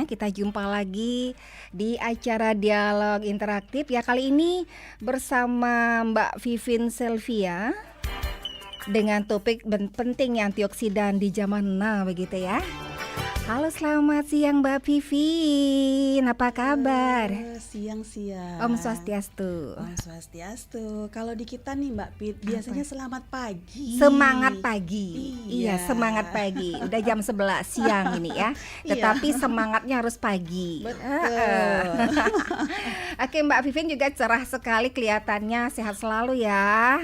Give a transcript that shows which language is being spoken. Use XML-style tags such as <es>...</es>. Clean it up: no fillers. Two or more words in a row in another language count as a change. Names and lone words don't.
<id>Kita jumpa lagi di acara Dialog Interaktif ya, kali ini bersama Mbak Vivin Selvia dengan topik pentingnya antioksidan di zaman now begitu ya. Halo, selamat siang Mbak Vivin, apa kabar? Siang-siang. Om Swastiastu. Om Swastiastu. Kalau di kita nih Mbak Pit, biasanya selamat pagi. Semangat pagi. Iya. Iya, semangat pagi. Udah jam 11 siang ini ya. Tetapi semangatnya harus pagi. Betul. Oke, Mbak Vivin juga cerah sekali kelihatannya, sehat selalu ya.</id>